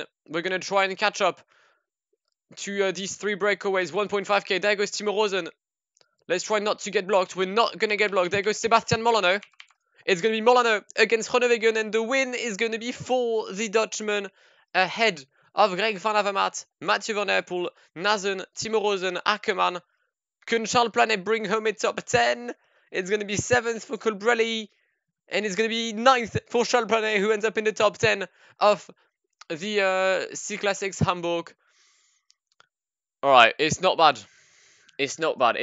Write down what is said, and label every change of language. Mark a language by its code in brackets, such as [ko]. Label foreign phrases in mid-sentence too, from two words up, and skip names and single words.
[en] We're going to try and catch up to these 3 breakaways. 1.5k. There goes Timo Rosen. Let's try not to get blocked. We're not going to get blocked. There goes Sebastian Molano. It's going to be Molano against Groenewegen. And the win is going to be for the Dutchman ahead of Greg Van Avermaet, Mathieu Van Der Poel, Naesen, Timo Rosen, Ackermann. Can Charles Planet bring home a top 10? It's going to be 7th for Colbrelli. And it's going to be 9th for Charles Planet, who ends up in the top 10 of the C-Classics Hamburg. Alright, it's not bad. It's not bad.